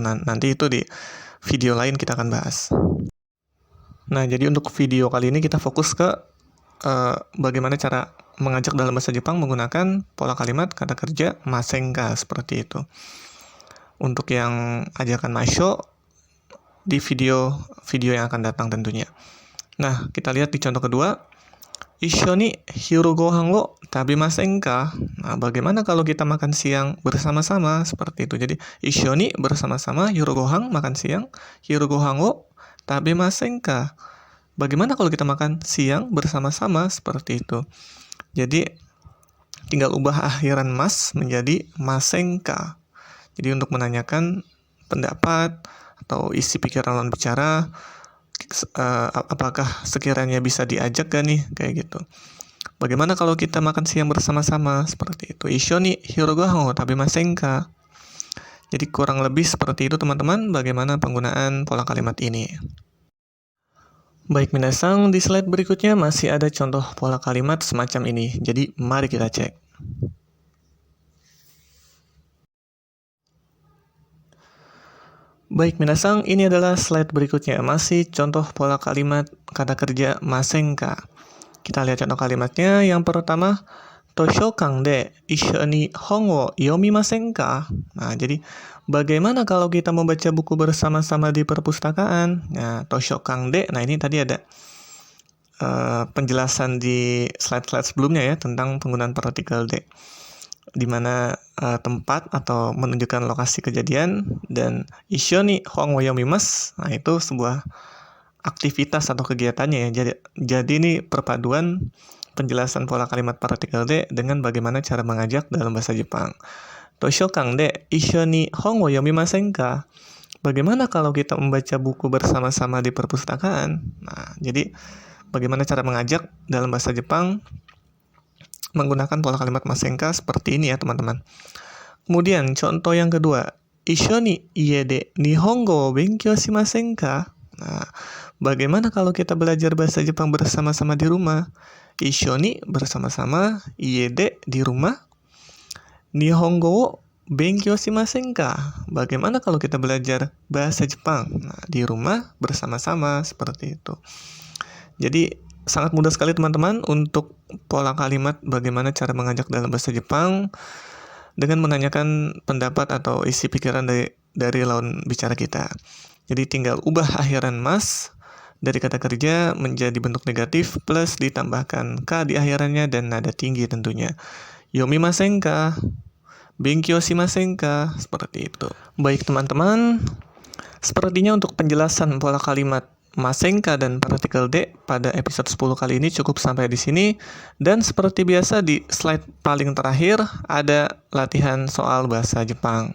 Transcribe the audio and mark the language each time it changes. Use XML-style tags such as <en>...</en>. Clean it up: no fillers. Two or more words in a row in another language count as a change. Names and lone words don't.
<id>Nanti itu di video lain kita akan bahas. Nah, jadi untuk video kali ini kita fokus ke bagaimana cara mengajak dalam bahasa Jepang menggunakan pola kalimat kata kerja</id> <ja>ませんか</ja> <id>seperti itu. Untuk yang ajakan masho di video yang akan datang tentunya. Nah, kita lihat di contoh kedua.</id> <ja>一緒に昼ご飯を食べませんか?</ja> <id>Nah, bagaimana kalau kita makan siang bersama-sama seperti itu. Jadi,</id> <ja>一緒に</ja> <id>bersama-sama,</id> <ja>昼ご飯</ja> <id>makan siang,</id> <ja>昼ご飯を食べませんか?</ja> <id>Bagaimana kalau kita makan siang bersama-sama seperti itu. Jadi, tinggal ubah akhiran mas menjadi</id> <ja>ませんか.</ja> <id>Jadi, untuk menanyakan pendapat atau isi pikiran lawan bicara, apakah sekiranya bisa diajak gak nih, kayak gitu. Bagaimana kalau kita makan siang bersama-sama seperti itu.</id> <ja>一緒に昼ご飯を食べませんか?</ja> <id>Jadi kurang lebih seperti itu teman-teman bagaimana penggunaan pola kalimat ini. Baik minasang, di slide berikutnya masih ada contoh pola kalimat semacam ini. Jadi mari kita cek. Baik minasang, ini adalah slide berikutnya. Masih contoh pola kalimat kata kerja masenka. Kita lihat contoh kalimatnya. Yang pertama,</id> <ja>図書館で一緒に本を読みませんか?</ja> <id>Nah, jadi bagaimana kalau kita membaca buku bersama-sama di perpustakaan? Nah,</id> <ja>図書館で,</ja> <id>nah ini tadi ada penjelasan di slide-slide sebelumnya ya tentang penggunaan partikel de, di mana tempat atau menunjukkan lokasi kejadian, dan</id> <ja>一緒に本を読みます,</ja> <id>nah itu sebuah aktivitas atau kegiatannya ya. Jadi ini perpaduan penjelasan pola kalimat partikel de dengan bagaimana cara mengajak dalam bahasa Jepang.</id> <ja>図書館で一緒に本を読みませんか?</ja> <id>Bagaimana kalau kita membaca buku bersama-sama di perpustakaan? Nah, jadi bagaimana cara mengajak dalam bahasa Jepang menggunakan pola kalimat masenka seperti ini ya teman-teman. Kemudian contoh yang kedua,</id> <ja>一緒に家で日本語を勉強しませんか?</ja> <id>Nah, bagaimana kalau kita belajar bahasa Jepang bersama-sama di rumah?</id> <ja>一緒に</ja> <id>bersama-sama,</id> <ja>家で</ja> <id>di rumah,</id> <ja>日本語を勉強しませんか?</ja> <id>Bagaimana kalau kita belajar bahasa Jepang? Nah, di rumah bersama-sama seperti itu. Jadi sangat mudah sekali teman-teman untuk pola kalimat bagaimana cara mengajak dalam bahasa Jepang dengan menanyakan pendapat atau isi pikiran dari lawan bicara kita. Jadi tinggal ubah akhiran mas dari kata kerja menjadi bentuk negatif plus ditambahkan ka di akhirannya dan nada tinggi tentunya.</id> <ja>読みませんか? 勉強しませんか?</ja> <id>Seperti itu. Baik teman-teman, sepertinya untuk penjelasan pola kalimat masenka dan partikel de pada episode 10 kali ini cukup sampai di sini. Dan seperti biasa di slide paling terakhir ada latihan soal bahasa Jepang.</id>